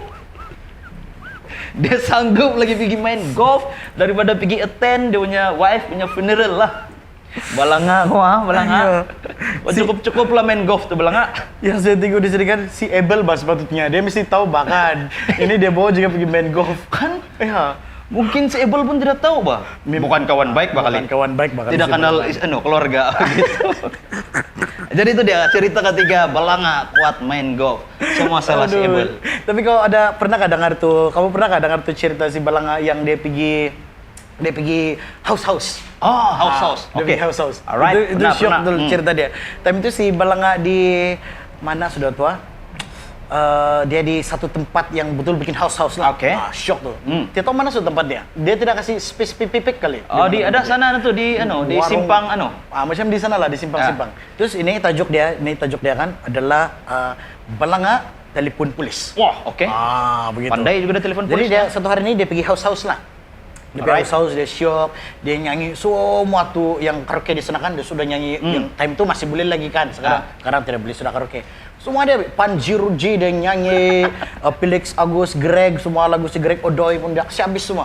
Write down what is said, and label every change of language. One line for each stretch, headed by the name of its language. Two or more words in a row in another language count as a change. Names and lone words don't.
Malay: Dia sanggup lagi pergi main golf daripada pergi attend dia punya wife punya funeral lah. Balanga. Cukup lah main golf tuh Balanga. Yang saya tengok di sini kan si Ebel sepatutnya dia mesti tahu bahkan ini dia bawa juga pergi main golf kan. Mungkin si Ebel pun tidak tahu, Bah. Bukan kawan baik bakal. Tidak kenal keluarga gitu. Jadi itu dia cerita ketiga Balanga kuat main golf. Semua salah si Ebel. Tapi kamu pernah dengar tuh cerita si Balanga yang dia pergi house. House. Oke. House.
English: Alright.
Malay: Itu shock dulu cerita dia. Tapi itu si Balanga di mana sudah tua? Dia di satu tempat yang betul bikin house lah. Oke. Shock tuh. Dia tahu mana suatu tempat dia? Dia tidak kasih spesifik kali. Di ada sana tuh di simpang macam di sana lah di simpang-simpang. Terus ini tajuk dia kan adalah Balanga telepon polis. Wah, oke. Begitu. Pandai juga dia telepon polis. Jadi dia satu hari ini dia pergi house lah. Dia pergi house, dia shop, dia nyanyi semua tuh yang karaoke di sana kan dia sudah nyanyi yang time itu masih boleh lagi kan sekarang tidak boleh sudah karaoke. Semua dia Panji Ruji dia nyanyi, Felix Agus, Greg, semua lagu si Greg Odoy pun dia kasih habis semua.